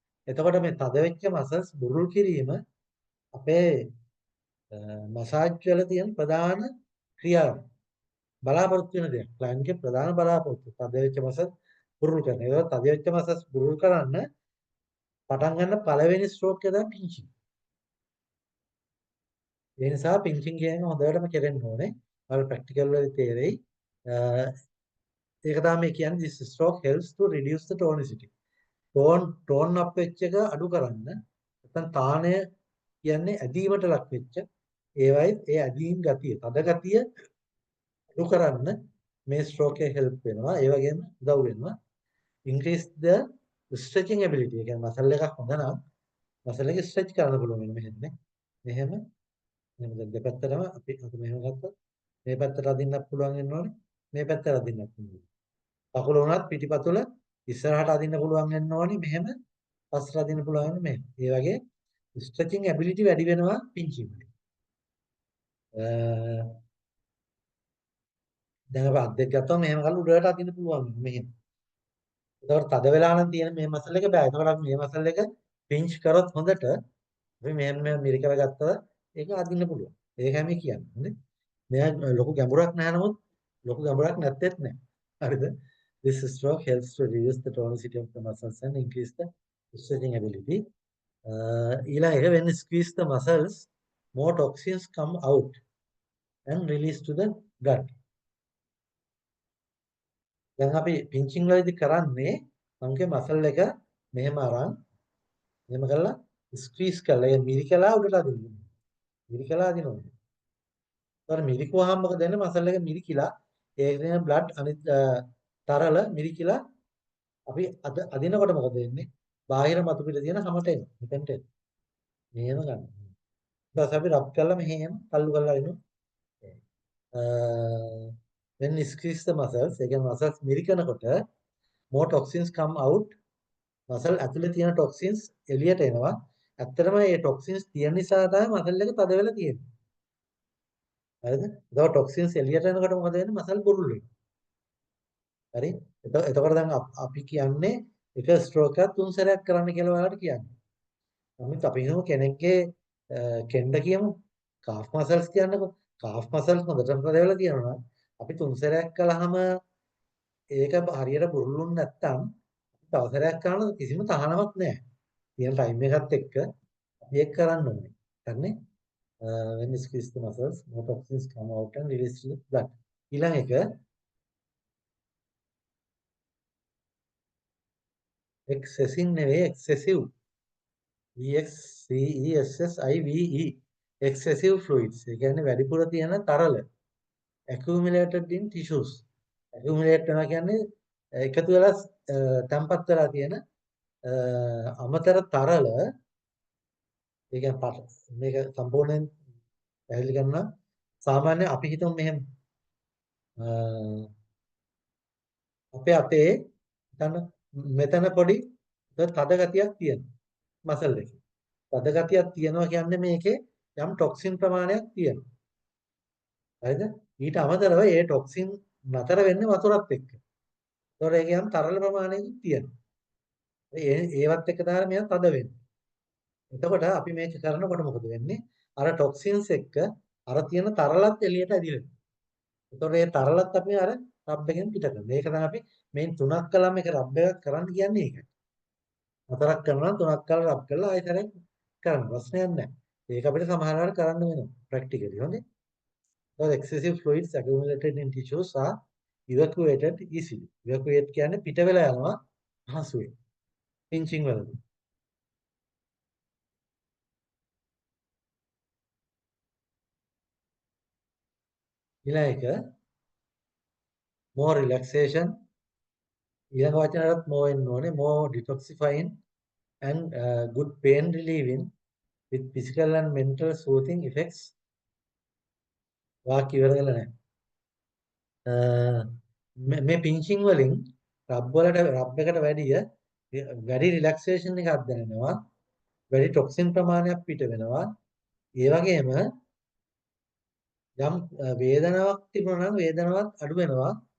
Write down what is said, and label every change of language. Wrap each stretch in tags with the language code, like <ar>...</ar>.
<si>එතකොට මේ තද වෙච්ච මසල්ස් බුරුල් කිරීම අපේ මසාජ් වල තියෙන ප්‍රධාන ක්‍රියාව. බලාපොරොත්තු වෙන දෙයක්. ක්ලයන්ට්ගේ ප්‍රධාන බලාපොරොත්තු. තද වෙච්ච මසල් බුරුල් කරන. ඒක තද වෙච්ච මසල්ස් බුරුල් කරන්න පටන් ගන්න පළවෙනි ස්ට්‍රෝක් එක තමයි පින්චින්. ඒ නිසා පින්චින් කියන්නේ හොඳටම කෙරෙන්න ඕනේ. ඔයාලා ප්‍රැක්ටිකල් වල තේරෙයි. ඒක තමයි කියන්නේ</si> <en>this stroke helps to reduce the tonicity.</en> <si>Tone up වෙච්ච එක අඩු කරන්න. නැත්නම් තාණය කියන්නේ ඇදීමට ලක් වෙච්ච ඒවයි ඒ ඇදීම් ගතිය, තද ගතිය අඩු කරන්න මේ ස්ට්‍රෝක් එක හෙල්ප් වෙනවා. ඒ වගේම උදව් වෙනවා.</si> <en>increase the stretching ability.</en> <si>ඒ කියන්නේ මසල් එකක් හොඳ නම් මසල් එක ස්ට්‍රෙච් කරන්න පුළුවන් වෙන මෙහෙම නේ. මෙහෙම දෙපැත්තටම අපි මෙහෙම ගත්තොත් මේ පැත්තට අදින්නත් පුළුවන් වෙනවනේ. මේ පැත්තට අදින්නත් පුළුවන්. කකුල උනත් පිටිපතුල ඉස්සරහට අදින්න පුළුවන් වෙන්න ඕනේ. මෙහෙම පස්සට අදින්න පුළුවන් වෙන්නේ මෙහෙම. ඒ වගේ stretching ability වැඩි වෙනවා පින්චින් වලින්. දැන් අපි අත් දෙක ගත්තම මෙහෙම කරලා උඩට අදින්න පුළුවන් මෙහෙම. ඒතකොට තද වෙලා නම් තියෙන මේ මසල් එක බෑ. ඒතකොට අපි මේ මසල් එක පින්ච් කරොත් හොඳට අපි මෙහෙම මිරිකලා ගත්තද ඒක අදින්න පුළුවන්. ඒකයි මේ කියන්නේ. හොඳේ. මෙයා ලොකු ගැඹුරක් නැහැ නමුත් ලොකු ගැඹුරක් නැත්තේත් නෑ. හරිද?</si> <en>This stroke helps to reduce the tonicity of the muscles and increase the stretching ability. ඊළඟ when you squeeze the muscles, more toxins come out and release to the gut.</en> <si>දැන් අපි පින්චින් වලදී කරන්නේ මංගේ මසල් එක මෙහෙම අරන් මෙහෙම කරලා ස්ක්වීස් කරලා ඒ මිරිකලා උඩට අදින්න. මිරිකලා අදිනවා. ඒතර මිරිකුවාම මොකද වෙන්නේ මසල් එක මිරිකිලා ඒකේ බ්ලඩ් අනිත් තරල මිරිකිලා අපි අදිනකොට මොකද වෙන්නේ? බාහිර මතු පිට තියෙන හැමට එන. මෙතෙන්ට එන. මෙහෙම ගන්න. ඊට පස්සේ අපි රබ් කරලා මෙහෙම තල්ලු කරලා එනවා.</si> <en>when you squeeze the muscles,</en> <si>ඒ කියන්නේ muscles මිරිකනකොට</si> <en>more toxins come out.</en> <si>muscle ඇතුලේ තියෙන toxins එළියට එනවා. ඇත්තටම මේ toxins තියෙන නිසා තමයි muscle එක තද වෙලා තියෙන්නේ. හරිද? ඒතකොට toxins එළියට එනකොට මොකද වෙන්නේ? muscle බුරුල් වෙනවා. හරි? එතකොට දැන් අපි කියන්නේ එක ස්ට්‍රෝක් එකක් 3 සැරයක් කරන්න කියලා ඔයාලට කියන්නේ. නමුත් අපි හිතමු කෙනෙක්ගේ කෙන්ඩ කියමු කාෆ් මසල්ස් කියන්නකො. කාෆ් මසල්ස් හොඳටම ප්‍රදේවල තියෙනවා. අපි තුන් සැරයක් කළාම ඒක හරියට බුරුලුන් නැත්තම් තව සැරයක් කරනකොට කිසිම තහනමක් නැහැ. තියෙන ටයිම් එකත් එක්ක අපි ඒක කරන්න ඕනේ. හරිනේ?</si> <en>When you squeeze the muscles, more toxins come out and release to the blood.</en> <si>ඊළඟ එක excessive නෙවෙයි excessive.</si> <en>EXCESSIVE excessive fluids.</en> <si>ඒ කියන්නේ වැඩිපුර තියෙන තරල.</si> <en>accumulated in tissues.</en> <si>accumulate වෙනවා කියන්නේ එකතු වෙලා තැම්පත් වෙලා තියෙන අමතර තරල. ඒ කියන්නේ මේක සම්පූර්ණයෙන් පැහැදිලි කරනවා. සාමාන්‍ය අපි හිතමු මෙහෙම අපේ අතේ හිතන්න මෙතන පොඩි තද ගතියක් තියෙනවා මසල් එකේ. තද ගතියක් තියෙනවා කියන්නේ මේකේ යම් ටොක්සින් ප්‍රමාණයක් තියෙනවා. හරිද? ඊට අමතරව ඒ ටොක්සින් නතර වෙන්නේ වතුරත් එක්ක. ඒතකොට ඒකේ යම් තරල ප්‍රමාණයකුත් තියෙනවා. ඒවත් එක්ක තමයි මෙයා තද වෙන්නේ. එතකොට අපි මේක කරනකොට මොකද වෙන්නේ? අර ටොක්සින්ස් එක්ක අර තියෙන තරලත් එළියට ඇදිලා. එතකොට මේ තරලත් අපි අර රබ් එකෙන් පිට කරනවා. ඒක තමයි අපි මේ තුනක් කළාම ඒක රබ් එකක් කරන්න කියන්නේ ඒකයි. හතරක් කරනවා තුනක් කරලා රබ් කරලා ආයෙ සැරයක් කරන්න ප්‍රශ්නයක් නැහැ. ඒක අපිට සමහර වෙලාවට කරන්න වෙනවා ප්‍රැක්ටිකලි. හොඳේ.</si> <en>Because excessive fluids accumulated in tissues are evacuated easily.</en> <si>Evacuate කියන්නේ පිට වෙලා යනවා පහසුවෙන්. පින්චින් වලදී. ඊළඟ එක</si> <en>more relaxation.</en> <si>ඊළඟ වචනයටත් more වෙන්න ඕනේ.</si> <en>more detoxifying and good pain relieving with physical and mental soothing effects.</en> <si>වාක්‍ය ඉවර කරලා නැහැ. මේ පින්චින් වලින් රබ් එකට වැඩි රිලැක්සේෂන් එකක් දැනෙනවා. වැඩි ටොක්සින් ප්‍රමාණයක් පිට වෙනවා. ඒ වගේම යම් වේදනාවක් තිබුණා නම් වේදනාවක් අඩු වෙනවා.</si>